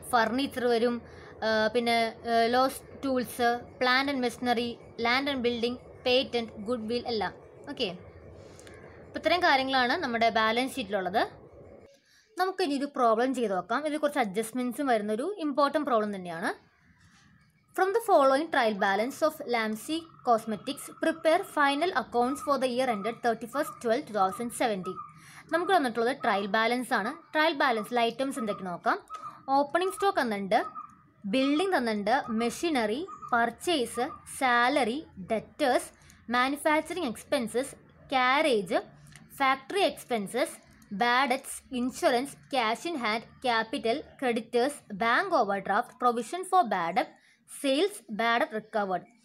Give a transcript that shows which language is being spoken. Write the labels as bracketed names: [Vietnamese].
[Malayalam] Furniture വരും, പിന്നെ loss tools, plant and machinery, land and building, patent, good will എല്ലാം. Okay, അപ്പോൾ ഇത്രയും കാര്യങ്ങളാണ് നമ്മുടെ ബാലൻസ് ഷീറ്റിലുള്ളത്. നമുക്ക് ഇനി ഒരു പ്രോബ്ലം ചെയ്ത് നോക്കാം. ഇതിൽ കുറച്ച് അഡ്ജസ്റ്റ്മെൻറ്റ്സും വരുന്നൊരു ഇമ്പോർട്ടൻറ്റ് പ്രോബ്ലം തന്നെയാണ്. [English] From the following trial balance of Lamsey Cosmetics, prepare final accounts for the year ended 31/12/2017. [Malayalam] നമുക്ക് തന്നിട്ടുള്ളത് ട്രയൽ ബാലൻസ് ആണ്. ട്രയൽ ബാലൻസിൽ ഐറ്റംസ് എന്തൊക്കെ നോക്കാം. ഓപ്പണിംഗ് സ്റ്റോക്ക് തന്നിട്ടുണ്ട്, ബിൽഡിംഗ് തന്നിട്ടുണ്ട്, machinery, purchase, salary, debtors, manufacturing expenses, carriage, factory expenses, bad debts, insurance, cash in hand, capital, creditors, bank over draft, provision for bad debt, sales, bad recovered.